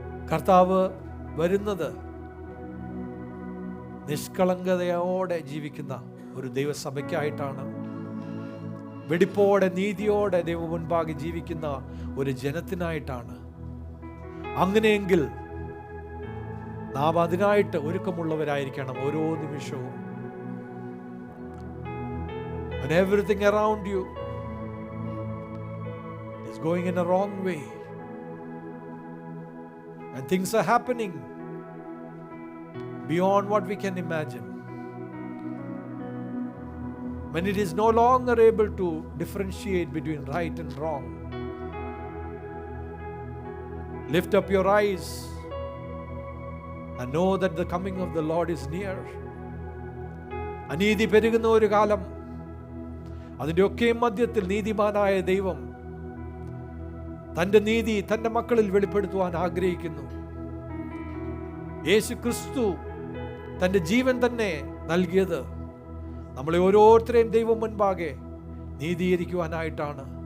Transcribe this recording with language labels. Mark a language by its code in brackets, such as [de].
[ml] കർത്താവ് വരുന്നത് നിഷ്കളങ്കതയോടെ ജീവിക്കുന്ന ഒരു ദൈവസഭയ്ക്കായിട്ടാണ്. വെടിപ്പോടെ നീതിയോടെ ദൈവ മുൻപാകെ ജീവിക്കുന്ന ഒരു ജനത്തിനായിട്ടാണ്. അങ്ങനെയെങ്കിൽ നാം അതിനായിട്ട് ഒരുക്കമുള്ളവരായിരിക്കണം ഓരോ നിമിഷവും. [en] When everything around you is going in a wrong way, and things are happening beyond what we can imagine. When it is no longer able to differentiate between right and wrong, lift up your eyes and know that the coming of the Lord is near. [ml] അനീതി പെരുകുന്ന ഒരു കാലം, അതിൻ്റെ ഒക്കെ മധ്യത്തിൽ നീതിമാനായ ദൈവം തൻ്റെ നീതി തൻ്റെ മക്കളിൽ വെളിപ്പെടുത്തുവാൻ ആഗ്രഹിക്കുന്നു. യേശു ക്രിസ്തു തൻ്റെ ജീവൻ തന്നെ നൽകിയത് നമ്മളെ ഓരോരുത്തരെയും ദൈവം മുൻപാകെ നീതീകരിക്കുവാനായിട്ടാണ്.